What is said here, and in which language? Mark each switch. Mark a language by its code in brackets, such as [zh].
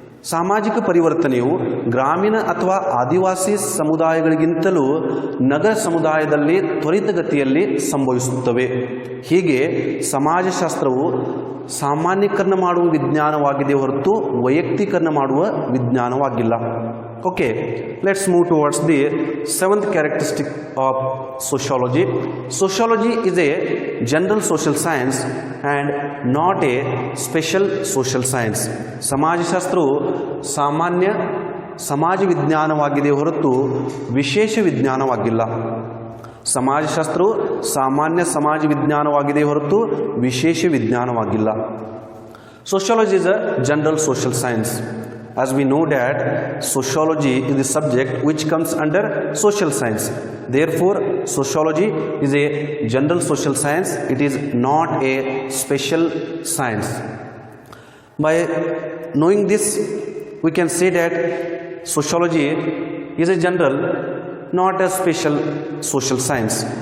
[kn] ಸಾಮಾಜಿಕ ಪರಿವರ್ತನೆಯು ಗ್ರಾಮೀಣ ಅಥವಾ ಆದಿವಾಸಿ ಸಮುದಾಯಗಳಿಗಿಂತಲೂ ನಗರ ಸಮುದಾಯದಲ್ಲಿ ತ್ವರಿತಗತಿಯಲ್ಲಿ ಸಂಭವಿಸುತ್ತವೆ. ಹೀಗೆ ಸಮಾಜಶಾಸ್ತ್ರವು ಸಾಮಾನ್ಯೀಕರಣ ಮಾಡುವ ವಿಜ್ಞಾನವಾಗಿದೆ ಹೊರತು ವೈಯಕ್ತೀಕರಣ ಮಾಡುವ ವಿಜ್ಞಾನವಾಗಿಲ್ಲ. [en] Okay, let's move towards the 7th characteristic of sociology. Sociology is a general social science and not a special social science. [kn] ಸಮಾಜಶಾಸ್ತ್ರವು ಸಾಮಾನ್ಯ ಸಮಾಜ ವಿಜ್ಞಾನವಾಗಿದೆ ಹೊರತು ವಿಶೇಷ ವಿಜ್ಞಾನವಾಗಿಲ್ಲ. ಸಮಾಜಶಾಸ್ತ್ರವು ಸಾಮಾನ್ಯ ಸಮಾಜ ವಿಜ್ಞಾನವಾಗಿದೆ ಹೊರತು ವಿಶೇಷ ವಿಜ್ಞಾನವಾಗಿಲ್ಲ. [en] Sociology is a general social science. As we know that sociology is the subject which comes under social science. Therefore, sociology is a general social science. It is not a special science. By knowing this, we can say that sociology is a general, not a special social science.